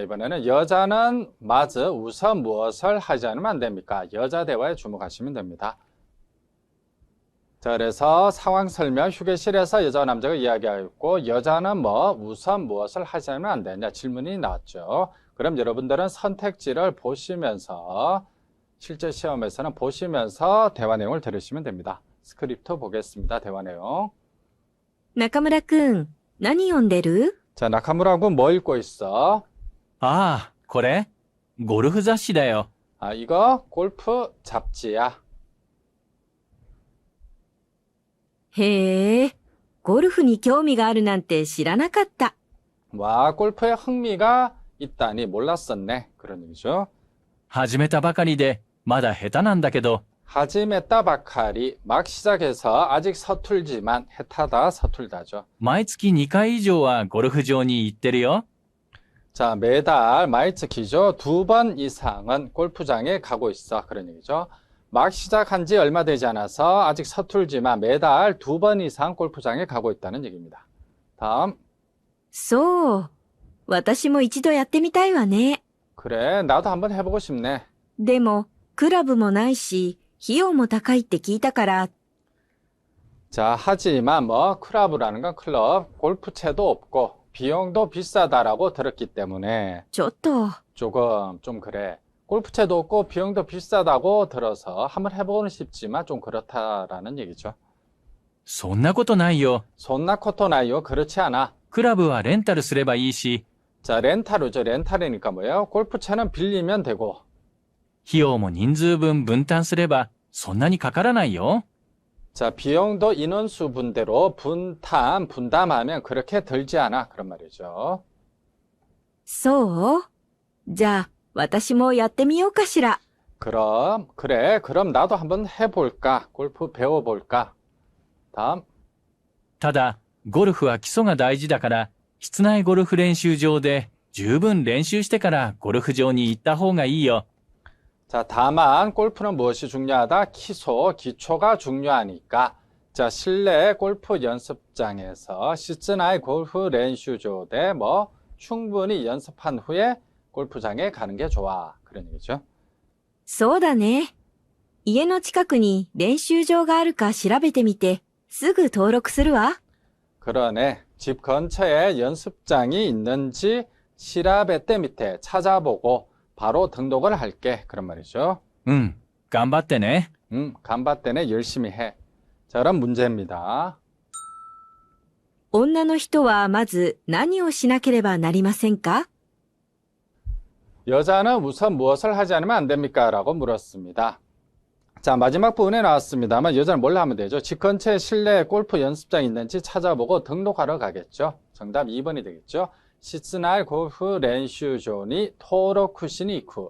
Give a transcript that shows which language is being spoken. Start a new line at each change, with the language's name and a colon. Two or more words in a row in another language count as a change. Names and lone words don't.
Korean: 이번에는 여자는 마즈 우선 무엇을 하지 않으면 안 됩니까? 여자 대화에 주목하시면 됩니다. 자, 그래서 상황 설명, 휴게실에서 여자와 남자가 이야기하고 있고 여자는 우선 무엇을 하지 않으면 안 되냐 질문이 나왔죠. 그럼 여러분들은 선택지를 보시면서 실제 시험에서는 보시면서 대화 내용을 들으시면 됩니다. 스크립트 보겠습니다. 대화 내용.
Japanese: 中村くん、何読んでる？
Korean: 자, 나카무라 군 뭐 읽고 있어?
Japanese: ああ、これゴルフ雑誌だよ。
Korean: 아, 이거 골프 잡지야.
Japanese: へえ、ゴルフに興味があるなんて知らなかった。
Korean: 와, 골프에 흥미가 있다니 몰랐었네. 그런 얘기죠.
Japanese: 始めたばかりで、まだ下手なんだけど、始めたばかり
Korean: 막 시작해서 아직 서툴지만 해타다 서툴다죠.
Japanese: 毎月2回以上はゴルフ場に行ってるよ。
Korean: 자, 매달 마이츠키죠. 2번 이상은 골프장에 가고 있어. 그런 얘기죠. 막 시작한 지 얼마 되지 않아서 아직 서툴지만 매달 2번 이상 골프장에 가고 있다는 얘기입니다. 다음.
Japanese: そう。私も一度やってみたいわね。
Korean: 그래, 나도 한번 해보고 싶네.
Japanese: でも、クラブもないし、費用も高いって聞いたから、
Korean: 자, 하지만 클럽이라는 건 클럽, 골프채도 없고 비용도 비싸다라고 들었기 때문에
Japanese: ちょっと、
Korean: 조금 좀 그래. 골프채도 없고 비용도 비싸다고 들어서 한번 해보고는 싶지만 좀 그렇다라는 얘기죠.
Japanese: そんなことないよ。そんなことないよ.
Korean: 그렇지 않아.
Japanese: クラブはレンタルすればいいし、
Korean: 자, 렌탈이죠. 렌탈이니까 뭐예요? 골프채는 빌리면 되고
Japanese: 費用も人数分分担すれば、そんなにかからないよ。
Korean: 자, 비용도 인원수 분대로 분담하면 그렇게 들지 않아. 그런 말이죠.
Japanese: そう？じゃあ、私もやってみようかしら。
Korean: 그럼 나도 한번 해볼까? 골프 배워볼까? 다음.
Japanese: ただ、ゴルフは基礎が大事だから、室内ゴルフ練習場で十分練習してからゴルフ場に行った方がいいよ。
Korean: 자, 다만 골프는 무엇이 중요하다? 기초가 중요하니까. 자, 실내 골프 연습장에서 시즌아이 골프 練習場대 충분히 연습한 후에 골프장에 가는 게 좋아. 그런 얘기죠.
Japanese: そうだね。家の近くに練習場があるか調べてみて、 すぐ登録するわ。
Korean: 그러네. 집 근처에 연습장이 있는지 시라베떼 밑에 찾아보고 바로 등록을 할게. 그런 말이죠.
Japanese: うん。頑張ってね。頑張ってね
Korean: 열심히 해. 자, 그럼 문제입니다.
Japanese: 女の人はまず何をしなければなりませんか？
Korean: 여자는 우선 무엇을 하지 않으면 안 됩니까? 라고 물었습니다. 자, 마지막 부분에 나왔습니다만 여자는 뭘 하면 되죠? 집 근처에 실내 골프 연습장이 있는지 찾아보고 등록하러 가겠죠. 정답 2번이 되겠죠.
Japanese: 室内ゴルフ練習場に登録しに行く.